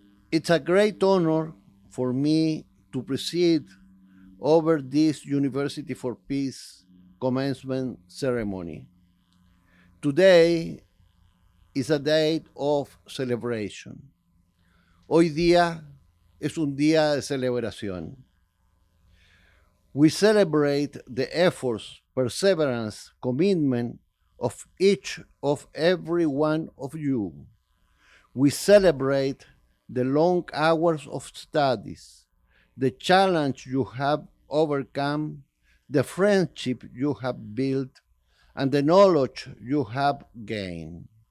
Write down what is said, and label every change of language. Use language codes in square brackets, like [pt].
[en] It's a great honor for me to preside over this University for Peace commencement ceremony. Today is a day of celebration. [es] Hoy día es un día de celebración. [en] We celebrate the efforts, perseverance, commitment of each of every one of you. We celebrate the long hours of studies, the challenge you have overcome, the friendship you have built, and the knowledge you have gained.